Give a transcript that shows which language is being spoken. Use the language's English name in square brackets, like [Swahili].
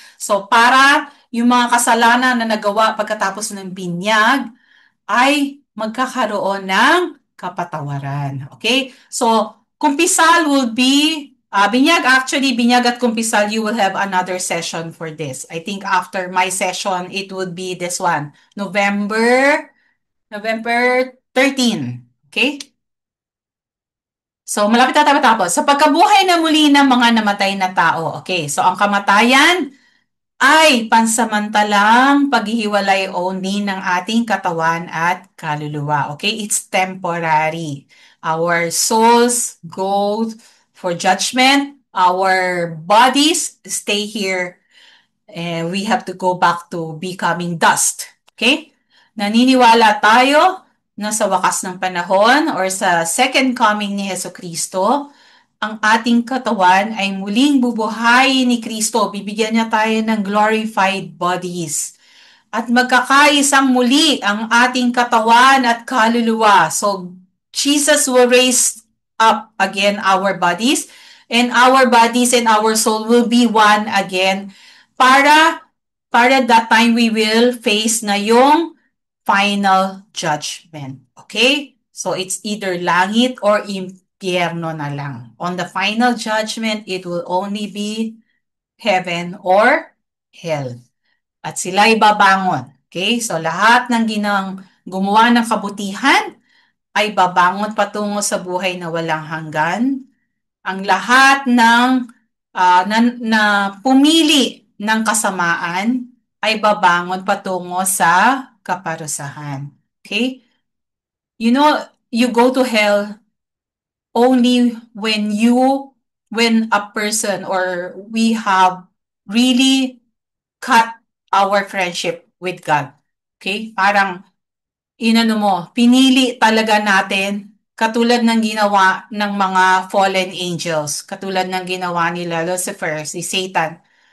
[Filipino] So, para yung mga kasalanan na nagawa pagkatapos ng binyag ay magkakaroon ng kapatawaran. [English] Okay? So, kumpisal will be, [Filipino] binyag at kumpisal, [English] you will have another session for this. I think after my session, it would be this one, November 13. [Filipino] Okay? So, malapit na tayo matapos. Sa pagkabuhay na muli ng mga namatay na tao. Okay, so ang kamatayan ay pansamantalang paghihiwalay only ng ating katawan at kaluluwa. [English] Okay? It's temporary. Our souls go for judgment. Our bodies stay here and we have to go back to becoming dust. Okay? [Filipino] Naniniwala tayo na sa wakas ng panahon or sa second coming ni Heso Kristo, ang ating katawan ay muling bubuhayin ni Kristo. Bibigyan niya tayo ng [English] glorified bodies. [Filipino] At magkakaisang muli ang ating katawan at kaluluwa. [English] So, Jesus will raise up again our bodies, and our bodies and our soul will be one again para that time we will face [Filipino] na yung [English] final judgment. Okay? So, it's either langit or impyerno [Filipino] na lang. [English] On the final judgment, it will only be heaven or hell. [Filipino] At sila'y babangon. Okay? So, lahat ng gumawa ng kabutihan ay babangon patungo sa buhay na walang hanggan. Ang lahat ng na pumili ng kasamaan ay babangon patungo sa kaparusahan. [English] Okay? You know, you go to hell only when a person or we have really cut our friendship with God. [Filipino] Okay? Parang inano mo, pinili talaga natin katulad ng ginawa ng mga fallen angels, katulad ng ginawa nila Lucifer, si Satan.